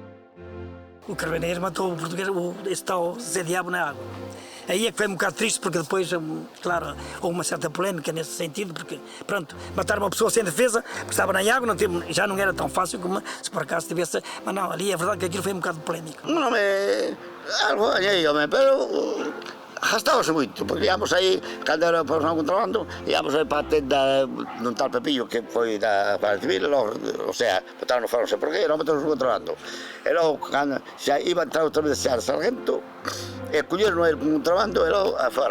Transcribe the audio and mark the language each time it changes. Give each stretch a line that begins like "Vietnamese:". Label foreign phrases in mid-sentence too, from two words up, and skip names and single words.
Portuguese: O carabinheiro matou o português, esse tal Zé Diabo na água. Aí é que foi um bocado triste porque depois, claro, houve uma certa polémica nesse sentido, porque, pronto, matar uma pessoa sem defesa, porque estava na água, já não era tão fácil como se por acaso tivesse. Mas não, ali é verdade que aquilo foi um bocado polémico.
Galician: Non me... algo gañei, home, pero... gastábase moito, porque íamos aí, cando era por non contrabando, íamos aí para a tenda dun tal Pepillo que foi da Guardia Civil, logo, o sea, botaron no faro, non sei por qué, non metemos no contrabando. E logo, cando xa iba a entrar outra vez xa sargento, e colleron el contrabando e logo afora.